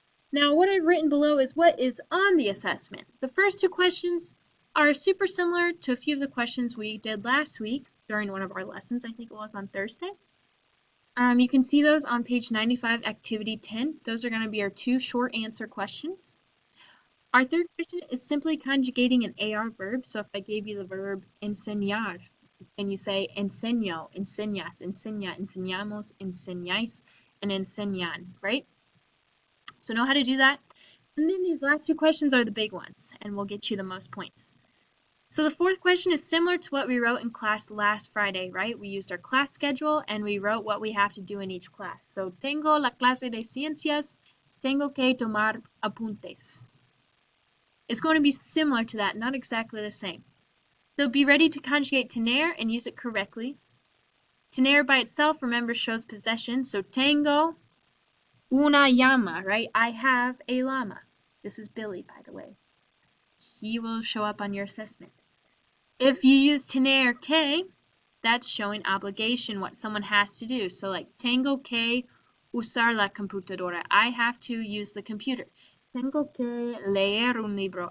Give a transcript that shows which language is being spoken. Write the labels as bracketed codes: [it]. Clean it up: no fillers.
[en] Now, what I've written below is what is on the assessment. The first two questions are super similar to a few of the questions we did last week during one of our lessons. I think it was on Thursday. You can see those on page 95, activity 10. Those are going to be our two short answer questions. Our third question is simply conjugating an AR verb. So if I gave you the verb enseñar, and you say [es] enseño, enseñas, enseña, enseñamos, enseñáis, and enseñan, [en] right? So know how to do that. And then these last two questions are the big ones, and will get you the most points. So the fourth question is similar to what we wrote in class last Friday, right? We used our class schedule and we wrote what we have to do in each class. [es] So tengo la clase de ciencias, tengo que tomar apuntes. [en] It's going to be similar to that, not exactly the same. So be ready to conjugate tener and use it correctly. Tener by itself, remember, shows possession. [es] So tengo una llama, right? [en] I have a llama. This is Billy, by the way. He will show up on your assessment. If you use [es] tener que, [en] that's showing obligation, what someone has to do. [es] So like, tengo que usar la computadora. [en] I have to use the computer. [es] Tengo que leer un libro.